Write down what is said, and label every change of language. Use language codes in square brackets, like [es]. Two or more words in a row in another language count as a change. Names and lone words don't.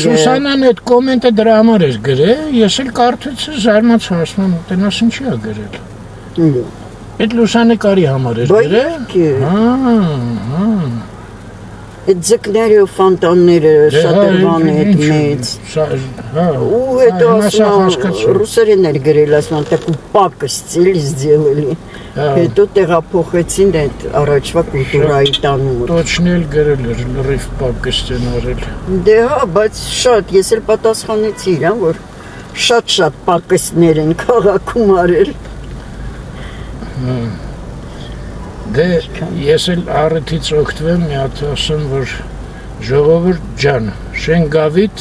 [hy] Սուսանան այդ կոմենտը դրա համար էր գրել, ես էլ կարդացի զարմացա, ասում եմ, տենաս ինչի է գրել։ Այդ լուսանկարի համար էր գրել։ Հա։ Այդ ձկները ու ֆոնտանները շատրվան այդ մեծ։ Հա։ Ու հետո ասում ռուսերեն էր գրել, ասում [ru] так упакость сделали։ [hy] Հետո տեղափոխեցին այդ առաջվա կուլտուրայի տանում։ Точно էլ գրել էր լրիվ պակստ են արել։ Դե հա, բայց շատ, ես էլ պատասխանեցի իրան, որ շատ պակստներ են քաղաքում արել։ Դե ես էլ առիթից օգտվեմ, մի հատ ասեմ, որ ժողովուրդ ջան, Շենգավիթ